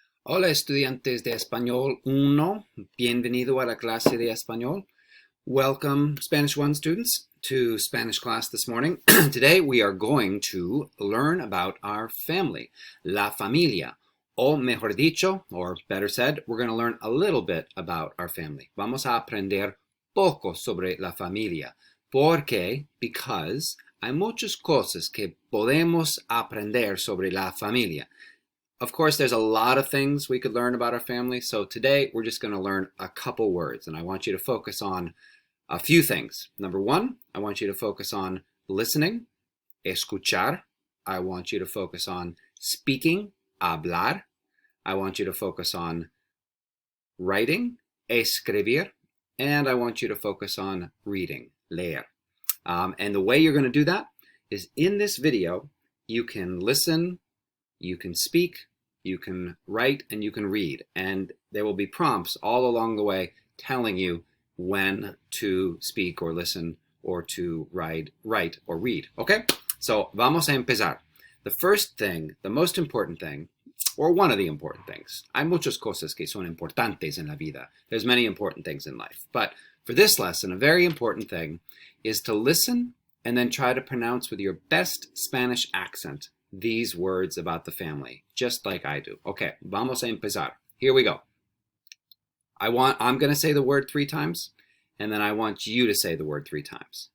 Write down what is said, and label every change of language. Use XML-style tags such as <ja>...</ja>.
<es>Hola estudiantes de Español 1, bienvenido a la clase de Español.</es> <en>Welcome Spanish 1 students to Spanish class this morning. Today we are going to learn about our family, la familia, o mejor dicho, or better said, we're going to learn a little bit about our family.</en> <es>Vamos a aprender poco sobre la familia. ¿Por qué? Because hay muchas cosas que podemos aprender sobre la familia.</es> <en>Of course, there's a lot of things we could learn about our family, so today we're just going to learn a couple words, and I want you to focus on a few things. Number one, I want you to focus on listening, escuchar. I want you to focus on speaking, hablar. I want you to focus on writing, escribir, and I want you to focus on reading, leer. And the way you're going to do that is in this video, you can listen, you can speak, you can write, and you can read. And there will be prompts all along the way telling you when to speak or listen or to write or read. Okay? So, vamos a empezar. The first thing, the most important thing, or one of the important things.</en> <es>Hay muchas cosas que son importantes en la vida.</es> <en>There's many important things in life. But for this lesson, a very important thing is to listen and then try to pronounce with your best Spanish accent these words about the family, just like I do. Okay, vamos a empezar. Here we go. I'm going to say the word 3 times, and then I want you to say the word 3 times.</en>